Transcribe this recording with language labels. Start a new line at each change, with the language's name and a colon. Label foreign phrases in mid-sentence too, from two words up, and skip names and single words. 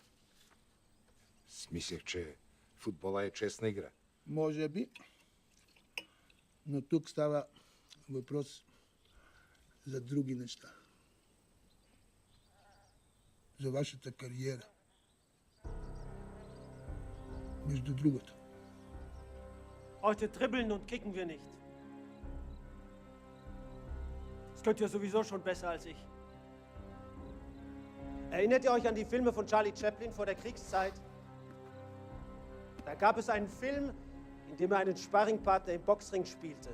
Bulgarian: Смислях, че футбола е честна игра. Може би, но тук става въпрос за други неща. За вашата кариера. Между другото.
German: Heute dribbeln und kicken wir nicht. Das könnt ihr sowieso schon besser als ich. Erinnert ihr euch an die Filme von Charlie Chaplin vor der Kriegszeit? Da gab es einen Film, in dem er einen Sparringpartner im Boxring spielte.